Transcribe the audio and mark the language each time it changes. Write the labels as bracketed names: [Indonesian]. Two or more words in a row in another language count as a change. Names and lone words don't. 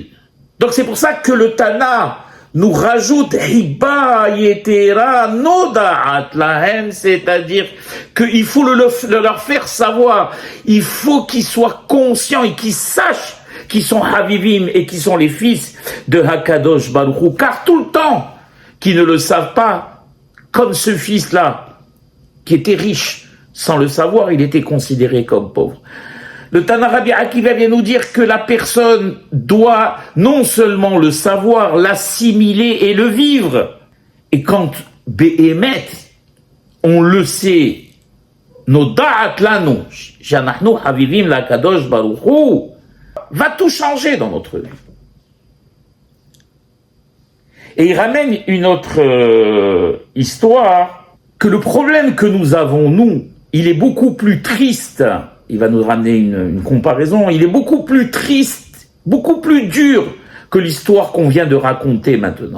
[French] Donc c'est pour ça que le Tana nous rajoute [Hebrew] חיבה יתרה נודעת להם, [French] c'est-à-dire qu'il faut leur faire savoir, il faut qu'ils soient conscients et qu'ils sachent qu'ils sont Habibim et qu'ils sont les fils de [Hebrew] הקדוש ברוך הוא, [French] car tout le temps qu'ils ne le savent pas, comme ce fils-là, qui était riche, sans le savoir, il était considéré comme pauvre. Le Tana Rabbi Akiva vient nous dire que la personne doit non seulement le savoir, l'assimiler et le vivre. Et quand [Hebrew] באמת, [French] on le sait, [Hebrew] נודעת לנו שאנחנו חביבים להקדוש ברוך הוא, [French] va tout changer dans notre vie. Et il ramène une autre histoire, que le problème que nous avons, nous, il est beaucoup plus triste. Il va nous ramener une comparaison. Il est beaucoup plus triste, beaucoup plus dur que l'histoire qu'on vient de raconter maintenant.